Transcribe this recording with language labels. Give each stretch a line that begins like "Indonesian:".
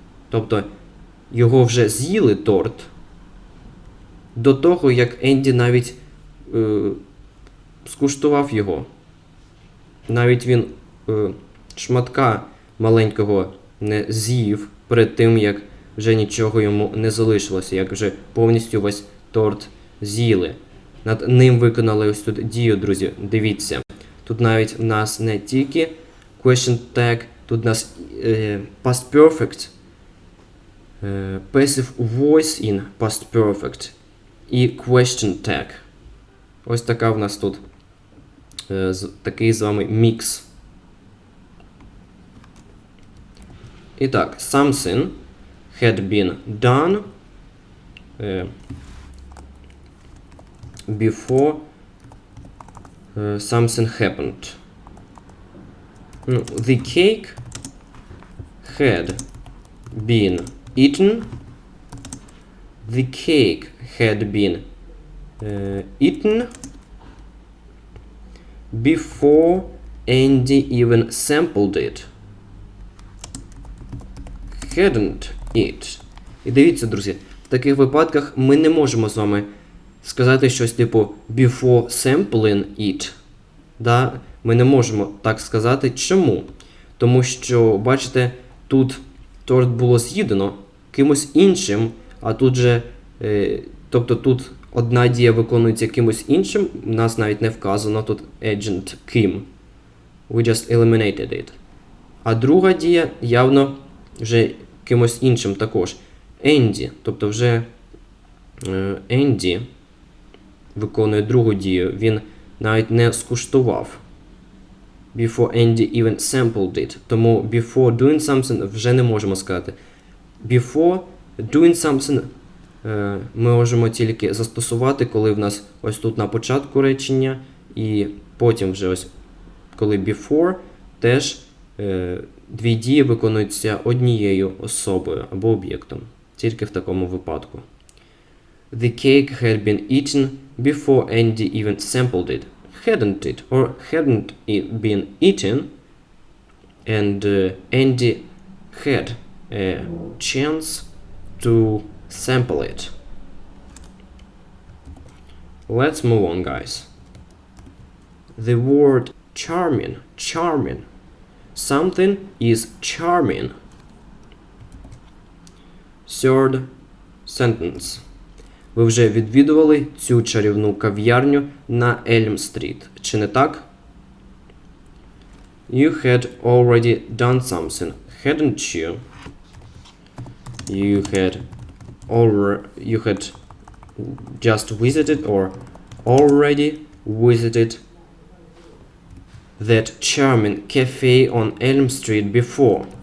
Ukrainian: Тобто, його вже з'їли торт до того, як Енді навіть скуштував його. Навіть він шматка маленького не з'їв перед тим, як вже нічого йому не залишилося, як вже повністю весь торт з'їли. Над ним виконали ось тут дію, друзі. Дивіться. Тут навіть в нас не тільки question tag, тут у нас past perfect, passive voice in past perfect і question tag. Ось така в нас тут такий з вами мікс. І так,
English: something had been done before something happened. The cake had been eaten. The cake had been eaten before Andy even sampled it. Hadn't it.
Ukrainian: І дивіться, друзі, в таких випадках ми не можемо з вами сказати щось типу
English: before sampling it.
Ukrainian: Да? Ми не можемо так сказати. Чому? Тому що, бачите, тут торт було з'їдено кимось іншим, а тут же, тобто тут одна дія виконується кимось іншим, у нас навіть не вказано тут agent Kim.
English: We just eliminated it.
Ukrainian: А друга дія явно вже кимось іншим також. Andy, тобто вже Andy виконує другу дію, він навіть не скуштував.
English: Before Andy even sampled it.
Ukrainian: Тому
English: before doing something
Ukrainian: вже не можемо сказати. Before doing something ми можемо тільки застосувати, коли в нас ось тут на початку речення, і потім вже ось, коли before, теж дві дії виконуються однією особою або об'єктом. Тільки в такому випадку.
English: The cake had been eaten before Andy even sampled it. Hadn't it, or hadn't it been eaten, and Andy had a chance to sample it. Let's move on, guys. The word charming, charming. Something is charming. Third sentence.
Ukrainian: Ви вже відвідували цю чарівну кав'ярню на Ельм-стріт, чи не так?
English: You had already done something, hadn't you? You had just visited or already visited that charming cafe on Elm Street before.